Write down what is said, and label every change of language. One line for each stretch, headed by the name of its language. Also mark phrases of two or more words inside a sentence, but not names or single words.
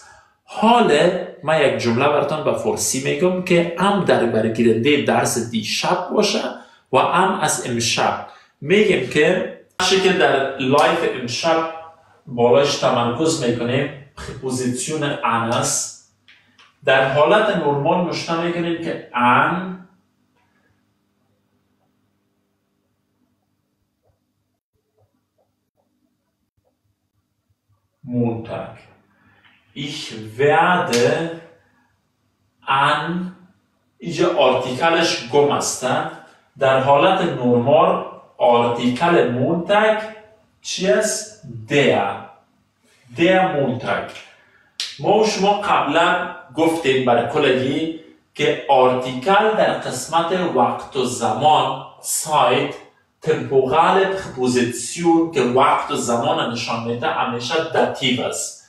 Persian: حالا ما یک جمله براتون به فارسی میگم که ام در برگیرنده درس دیشب باشه و ام از امشب. میگیم که در لایف امشب بالایش تمرکز میکنیم، پرپوزیسیون ان است. در حالت نرمال نوشته میکنیم که ان Montag.
German: Ich werde an
Persian: اینجا آرتیکلش گم است. در حالت نرمال آرتیکل مونتاگ چی است؟
German: der Montag.
Persian: ما و شما قبلا گفتیم برای کلگی که آرتیکل در قسمت وقت و زمان سایت تمپورال پرپوزیسیون که وقت و زمان نشان میده همیشه داتیو است.